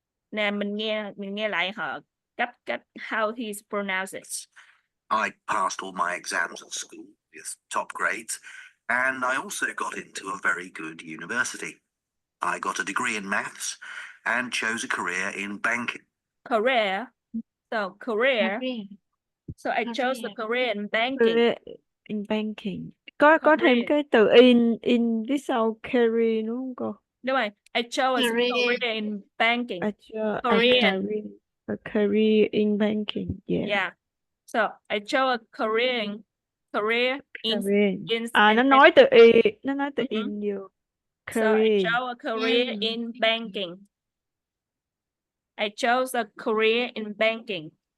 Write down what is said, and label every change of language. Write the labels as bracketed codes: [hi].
[vi] Nè mình nghe lại họ cách [en] how he pronounces it. I passed all my exams at school with top grades, and I also got into a very good university. I got a degree in maths and chose a career in banking. Career. So career. So I chose the career in banking. Career in banking. [vi] Có thêm cái từ in phía sau career đúng không cô? Đúng rồi. [en] I chose a career in banking. A career in banking. Yeah. Yeah. So I chose a career in [vi] nó nói từ in vô. [en] So I chose a career in banking. I chose a career in banking.